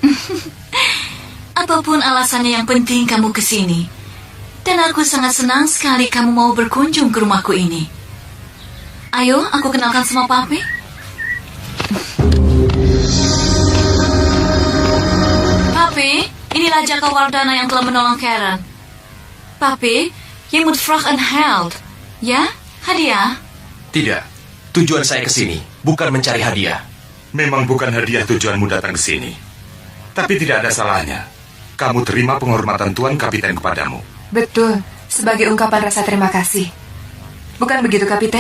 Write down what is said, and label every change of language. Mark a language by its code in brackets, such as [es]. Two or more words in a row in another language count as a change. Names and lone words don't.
[id] Apapun alasannya, yang penting kamu ke sini. Dan aku sangat senang sekali kamu mau berkunjung ke rumahku ini. Ayo, aku kenalkan sama Pape. Pape, inilah Cakrawardana yang telah menolong Karen. [nl] Pape, je moet vraag een held. [id] Ya, hadiah? Tidak, tujuan saya ke sini bukan mencari hadiah. Memang bukan hadiah tujuanmu datang ke sini. Tapi tidak ada salahnya. Kamu terima penghormatan Tuan Kapiten kepadamu. Betul, sebagai ungkapan rasa terima kasih. Bukan begitu, Kapiten?